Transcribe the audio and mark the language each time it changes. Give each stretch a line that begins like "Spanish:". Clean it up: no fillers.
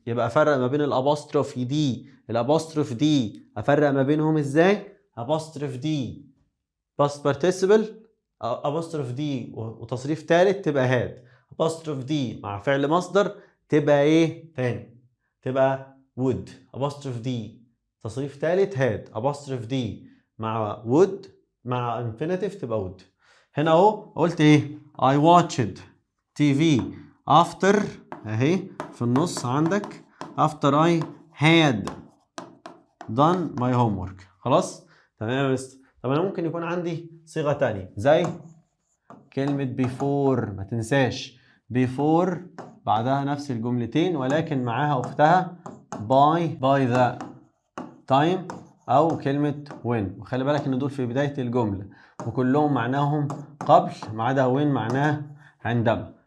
Arabic: يبقى أفرق ما بين الأبوستروف دي، الأبوستروف دي أفرق ما بينهم إزاي؟ أبوستروف دي past participle، أبوستروف دي وتصريف تالت تبقى had، أبوستروف دي مع فعل مصدر تبقى إيه تاني؟ تبقى would. أبوستروف دي تصريف تالت had، أبوستروف دي مع would مع infinitive تبقى would. هنا أهو قلت إيه؟
English: I watched TV after،
Arabic: اهي في النص عندك
English: after I had done my homework.
Arabic: خلاص تمام يا مستر. طب انا ممكن يكون عندي صيغة تانية زي كلمة before، ما تنساش before بعدها نفس الجملتين ولكن معاها اختها by the time او كلمة when، وخلي بالك ان دول في بداية الجملة وكلهم معناهم قبل ما عدا when معناه عندما.